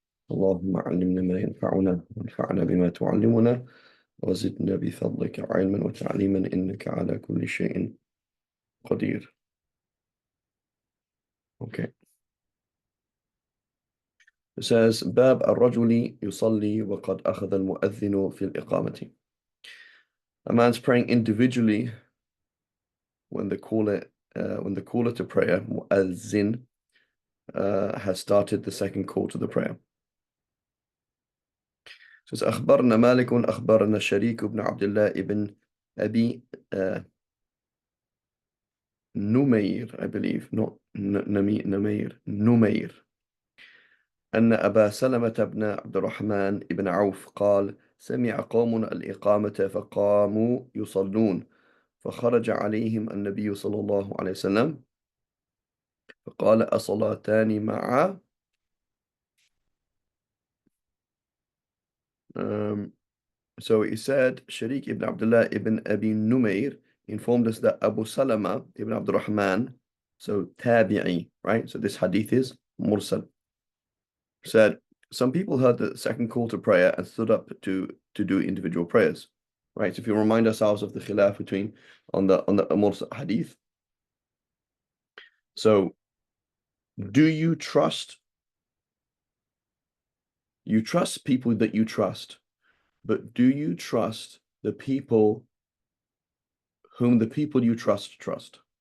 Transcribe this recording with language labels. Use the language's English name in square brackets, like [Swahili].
[Arabic] اللهم علمنا ما ينفعنا وانفعنا بما تعلمنا وزدنا بفضلك علما وتعليما إنك على كل شيء قدير. [English] Okay. It says [Arabic] باب الرجل يصلي وقد أخذ المؤذن في الإقامة. [English] A man's praying individually when the caller to prayer, muazzin, has started the second call to the prayer. So it's [Arabic] أخبرنا مالك أخبرنا الشريك بن عبد الله ابن أبي نمير, [English] I believe, not [Arabic] نمير, أن أبا سلمة بن عبد الرحمن بن عوف قال: سمع قوم الإقامة فقاموا يصلون فخرج عليهم النبي صلى الله عليه وسلم فقال: أصلاتان معا؟ [English] So he said, Sharik ibn Abdullah ibn Abi Numair informed us that Abu Salama ibn Abdul Rahman, so tabi'i, right? So this hadith is mursal, said, some people heard the second call to prayer and stood up to do individual prayers, right? So if you remind ourselves of the khilaf between on the mursal hadith. So do you trust people that you trust, but do you trust the people whom the people you trust?